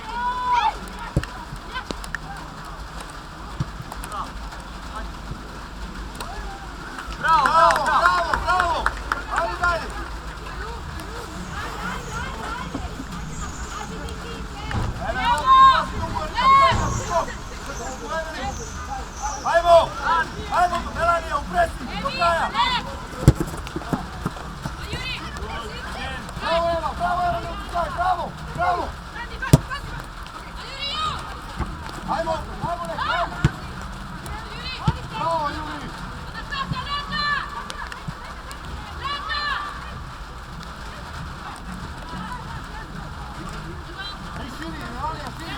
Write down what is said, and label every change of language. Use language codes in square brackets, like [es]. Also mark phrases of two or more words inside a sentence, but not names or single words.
[hr] Bravo, bravo, bravo, bravo! Ajde dalje! Ajmo! Ajmo, Melanija, upresi, do kraja! Bravo, Eva, bravo, Eva, bravo, bravo! Ajmo, ajmo, nek, ajmo! Bravo, Juri! Ti širi, Melanija, širi!